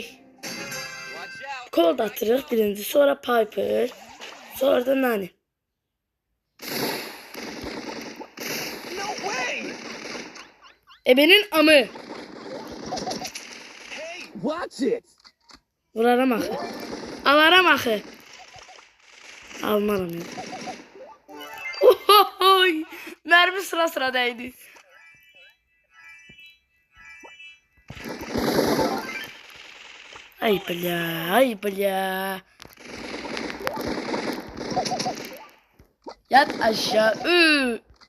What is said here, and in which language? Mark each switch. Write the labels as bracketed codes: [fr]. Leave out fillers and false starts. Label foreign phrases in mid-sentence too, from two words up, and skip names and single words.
[az] Cold atırıq birinci, sonra Piper, sonra da Nani. [tr] Ebenin amı. [en] Watch it. [az] Vuraram axı. Alaram axı. Almaram ya. Ohohoy. [tr] Mermi sıra değdi. Ay bля. [az] Yat aşağı.